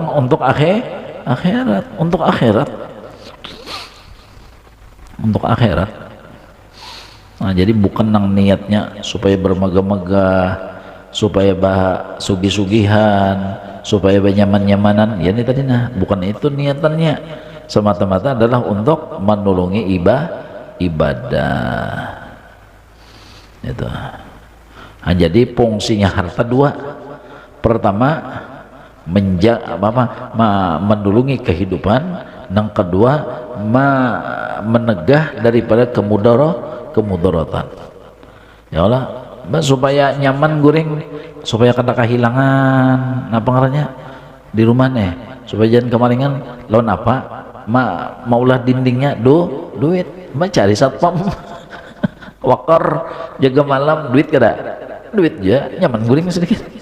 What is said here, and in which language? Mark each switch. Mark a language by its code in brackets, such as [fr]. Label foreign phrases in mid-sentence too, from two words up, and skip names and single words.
[id] Untuk akhirat, untuk akhirat, untuk akhirat. Nah, jadi bukan nang niatnya supaya bermegah-megah, supaya sugih-sugihan, supaya nyaman-nyamanan. Ya ini tadi bukan itu niatannya. Semata-mata adalah untuk menolongi ibadah itu. Nah, jadi fungsinya harta dua. Pertama menulungi kehidupan, yang kedua menegah daripada kemudaratan. Ya Allah, [bjn] supaya nyaman guring, supaya kada kehilangan apa ngarannya di rumah supaya jangan kemaringan lawan apa maulah dindingnya duit cari satpam wakar jaga malam duit kada duit aja nyaman guring sedikit.